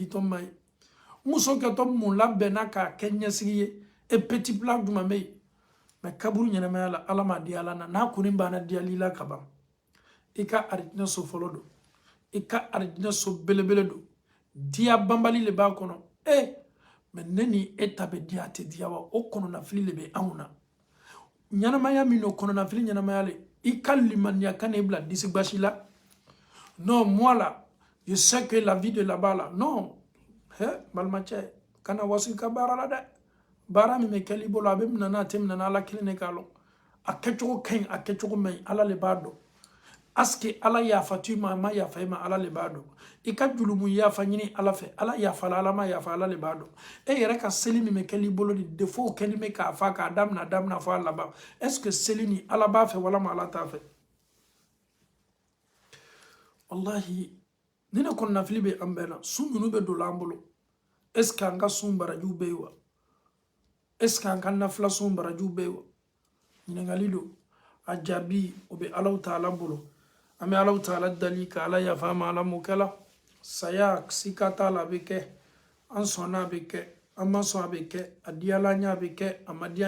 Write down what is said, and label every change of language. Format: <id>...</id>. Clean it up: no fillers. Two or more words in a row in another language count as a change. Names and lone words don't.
<bm>ditɔ ma ye muso kɛtɔ mun labɛnna k'a kɛ ɲɛsigi ye</bm> <fr>et petit plat</fr> <bm>jumɛn bɛ yen mais kaburu ɲɛnamaya la ala ma di ala na n'a kɔni banna diyali la ka ban i ka arijinɛ so fɔlɔ don i ka arijinɛ so belebele don diya banbali le b'a kɔnɔ mais ne ni e ta bɛ diya a tɛ diya wa o kɔnɔnafili le bɛ anw na ɲanamaya min no kɔnɔnafili ɲanamaya le i ka limaniya ka n'i bila disi basi la</bm> <fr>non moi là je sais que la vie de là-bas là non</fr> <bm>balimacɛ kana waso i ka baara la dɛ baara min bɛ kɛli bolo a bɛ minɛ n'a tɛ minɛ n'a ala kelen de k'a lɔn a kɛcogo ka ɲi a kɛcogo man ɲi ala le b'a dɔn aske ala yafa tuma ma yafa ma ala le bado i ka julumu yafa ɲini ala fɛ ala yafa la ala ma yafa ala le bado e yɛrɛ ka seli min bɛ kɛli bolo ni defo kɛli bɛ k'a fa k'a damina fɔ a laban</bm> <fr>est-ce que</fr> <bm>seli ni ala b'a fɛ walama ala t'a fɛ wallahi ni ne kɔnɔ nafili bɛ an bɛɛ la sun minnu bɛ don an bolo</bm> <fr>est-ce que</fr> <bm>an ka sun barajiw bɛ yen wa</bm> <fr>est-ce que</fr> <bm>an ka nafila sun barajiw bɛ yen wa ɲininkali don a jaabi o bɛ alaw taala bolo an bɛ alaw taala dali ka ala yafa ma ala mun kɛla saya sika t'a la a bɛ kɛ an sɔnna a bɛ kɛ an ma sɔn a bɛ kɛ a diyala an ye a bɛ kɛ a ma diya an</bm>